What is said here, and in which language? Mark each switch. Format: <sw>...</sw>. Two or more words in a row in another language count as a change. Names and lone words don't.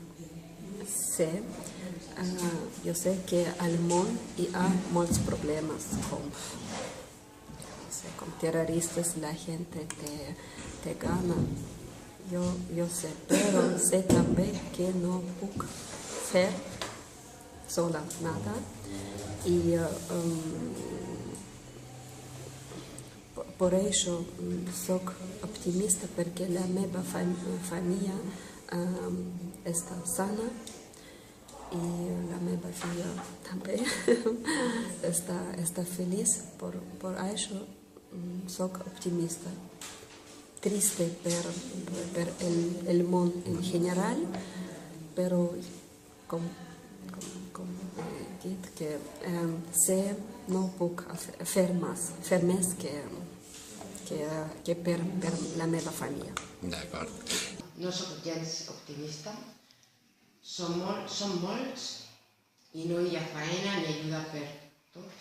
<ca>Jo sé que al món hi ha molts problemes, com terroristes, la gent te gana. Jo sé, però sé també que no puc fer sola nada.</ca> <es>Y por eso soy optimista porque</es> <ca>la meva familia</ca> <es>está sana y</es> <ca>la meva filla</ca> <es>también está feliz. Por eso soy optimista.</es> <ca>Triste per</ca> <es>el mundo en general, pero como</es> <ca>dit que sé no puc fer més que per la meva família. D'acord. No sóc gens optimista, som molts i no hi ha faena ni ajuda per tots.</ca>